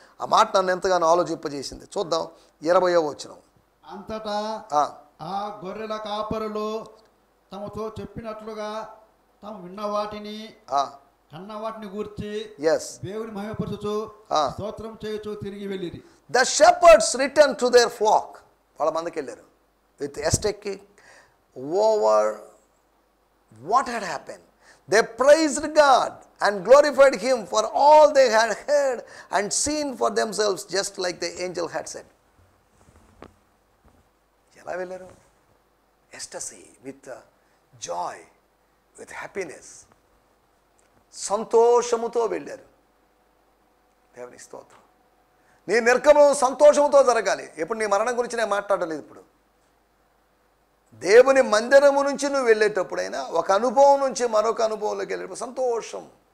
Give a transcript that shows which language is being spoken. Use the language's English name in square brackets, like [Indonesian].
[Telugu] ఆ మాట నన్ను ఎంతగానో ఆలోచింపజేసింది. చూద్దాం 20వ వచనం. అంతటా ఆ గొర్రెల కాపరులు తమతో చెప్పినట్లుగా తాము విన్న వాటిని కన్న వాటిని గూర్చి దేవుని మహిమపరచుచు స్తోత్రం చేయుచు తిరిగి వెళ్ళిరి. [English] The shepherds returned to their flock. [Telugu] వాళ్ళ మందకి వెళ్ళారు [English] with ecstasy over what had happened. They praised God and glorified Him for all they had heard and seen for themselves, just like the angel had said. [Telugu] ఎలా వెళ్ళారు? ఎస్టసీ, with Joy, with happiness, సంతోషముతో వెళ్ళారు. దేవుని స్తోత్రం. నీ నిర్గమనం సంతోషంతో జరగాలి. ఎప్పుడు నీ మరణం గురించి నేను మాట్లాడలేదు. ఇప్పుడు దేవుని మందిరము నుంచి నువ్వు వెళ్ళేటప్పుడైనా ఒక అనుభవం నుంచి మరొక అనుభవంలోకి వెళ్ళేటప్పుడు సంతోషం.